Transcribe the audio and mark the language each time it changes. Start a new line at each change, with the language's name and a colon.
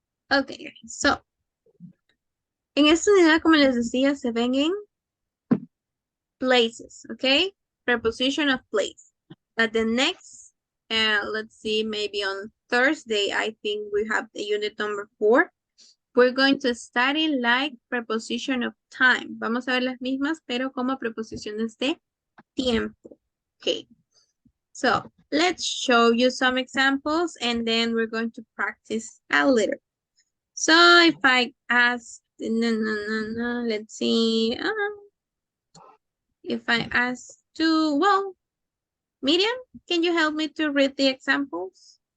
English: Okay, so.
Spanish: En esta unidad, como les decía, se ven en places, okay?
English: Preposition of place. But the next, let's see, maybe on Thursday, I think we have the unit number 4. We're going to study like preposition of time.
Spanish: Vamos a ver las mismas, pero como preposiciones de tiempo.
English: Okay. So, let's show you some examples and then we're going to practice a little. So, if I ask, let's see. If I ask to, well, Miriam, can you help me to read the examples?